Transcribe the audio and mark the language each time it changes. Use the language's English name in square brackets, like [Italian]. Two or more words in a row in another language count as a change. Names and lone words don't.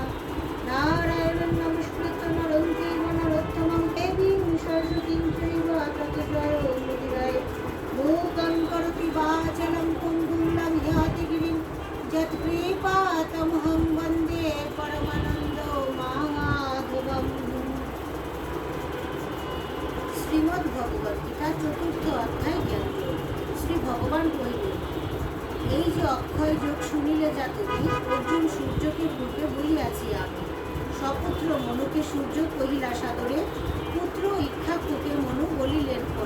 [Sanskrit] नारायणं नमस्कृत्य नरं चैव नरोत्तमं देवीं सरस्वतीं चैव ततो जयो मुदिराय। मूकं करोति वाचालं पुङ्गुं लङ्घयति गिरिं यत्कृपातमहं वन्दे परमानन्दो माधवम्। [Bangla] শ্রীমদ্ ভগবত গীতা চতুর্থ অধ্যায় জ্ঞানযোগ। শ্রী ভগবান কহিলেন, এই যে অক্ষয় যোগ শুনিলে যা তুমি, অর্জুন সূর্যকে পূর্বে বলিয়াছি আমি। সপুত্র মনুকে সূর্য কহিলা সাদরে, পুত্র ইক্ষাকুকে মনু বলিলেন পরে।